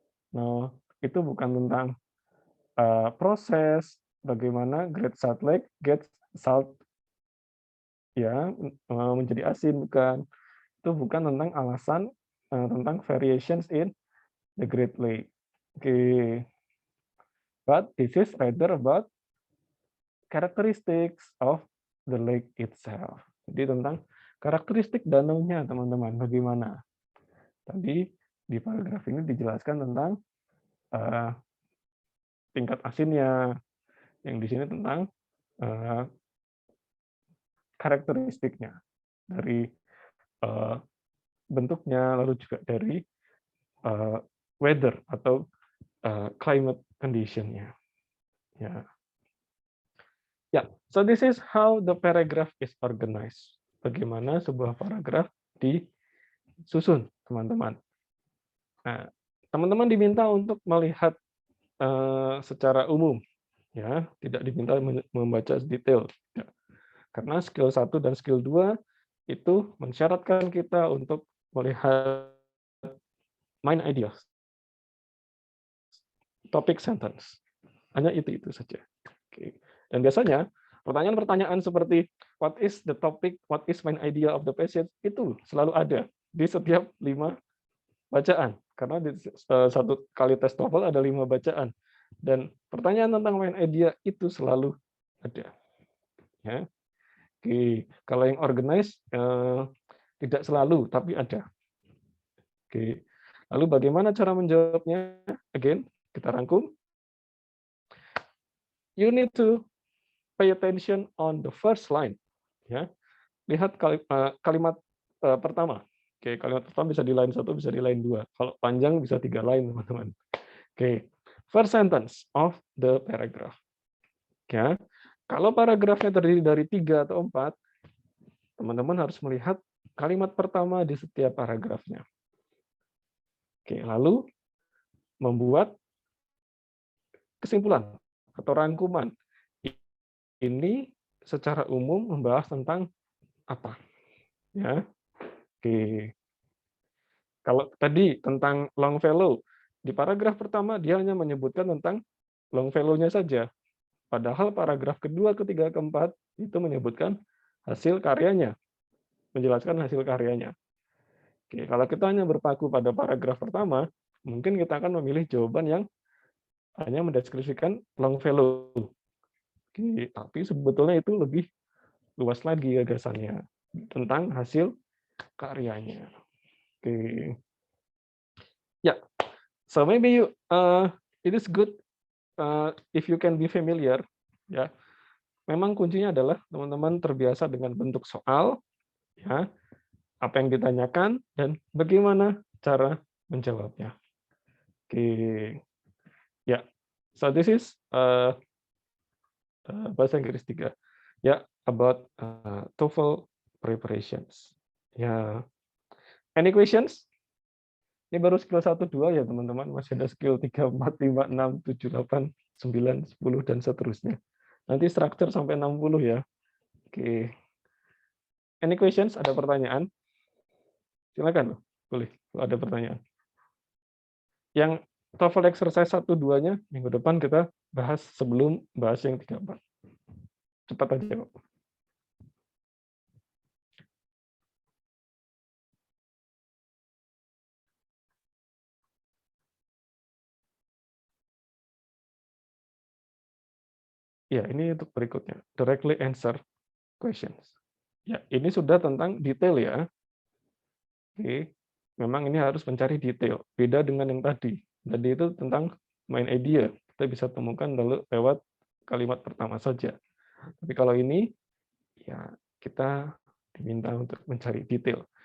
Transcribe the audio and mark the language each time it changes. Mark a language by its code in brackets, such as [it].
[id] No, itu bukan tentang proses bagaimana Great Salt Lake [en] gets salt, [id] ya, menjadi asin, bukan. Itu bukan tentang alasan tentang [en] variations in the Great Lake. [id] Okay. [en] But this is rather about characteristics of the lake itself. [id] Jadi tentang karakteristik danaunya, teman-teman, bagaimana. Tadi di paragraf ini dijelaskan tentang tingkat asinnya, yang di sini tentang karakteristiknya dari bentuknya, lalu juga dari weather atau climate condition-nya. Ya. [en] Ya, so this is how the paragraph is organized. [id] Bagaimana sebuah paragraf disusun, teman-teman. Nah, teman-teman diminta untuk melihat secara umum, ya, tidak diminta membaca detail. Ya. Karena skill 1 dan skill 2 itu mensyaratkan kita untuk melihat main ideas, topic sentence. Hanya itu saja. Oke. Dan biasanya pertanyaan-pertanyaan seperti [en] what is the topic, what is main idea of the passage, [id] itu selalu ada di setiap 5 bacaan. Karena di satu kali tes TOEFL ada 5 bacaan. Dan pertanyaan tentang main idea itu selalu ada. Ya. Oke. Kalau yang organized tidak selalu, tapi ada. Oke. Lalu bagaimana cara menjawabnya? Again, kita rangkum. [en] You need to pay attention on the first line. [id] Ya, lihat kalimat pertama. Oke, kalimat pertama bisa di line 1, bisa di line 2. Kalau panjang bisa 3 line, teman-teman. [en] Oke, first sentence of the paragraph. [id] Ya, kalau paragrafnya terdiri dari 3 atau 4, teman-teman harus melihat kalimat pertama di setiap paragrafnya. Oke, lalu membuat kesimpulan atau rangkuman. Ini secara umum membahas tentang apa? Ya. Oke. Kalau tadi tentang Longfellow, di paragraf pertama dia hanya menyebutkan tentang Longfellow-nya saja. Padahal paragraf kedua, ketiga, keempat itu menyebutkan hasil karyanya, menjelaskan hasil karyanya. Oke, kalau kita hanya berpaku pada paragraf pertama, mungkin kita akan memilih jawaban yang hanya mendeskripsikan Longfellow. Oke, tapi sebetulnya itu lebih luas lagi gagasannya tentang hasil karyanya. Oke. [en] Ya, so maybe it is good if you can be familiar, ya, [id] memang kuncinya adalah teman-teman terbiasa dengan bentuk soal, ya, apa yang ditanyakan dan bagaimana cara menjawabnya. [en] Oke, ya. So this is [id] bahasa Inggris [en] 3. Ya, about TOEFL preparations. [id] Ya, [en] any questions? [id] Ini baru skill 1, 2 ya teman-teman. Masih ada skill 3, 4, 5, 6, 7, 8, 9, 10, dan seterusnya. Nanti structure sampai 60 ya. Oke. [en] Any questions? [id] Ada pertanyaan? Silakan loh. Boleh, kalau ada pertanyaan. Yang TOEFL exercise 1, 2-nya minggu depan kita bahas sebelum bahas yang 3, 4. Cepat aja, Pak. Ya, ini untuk berikutnya. [en] Directly answer questions. [id] Ya, ini sudah tentang detail ya. Oke. Memang ini harus mencari detail. Beda dengan yang tadi. Tadi itu tentang main idea. Kita bisa temukan lalu lewat kalimat pertama saja. Tapi kalau ini, ya kita diminta untuk mencari detail.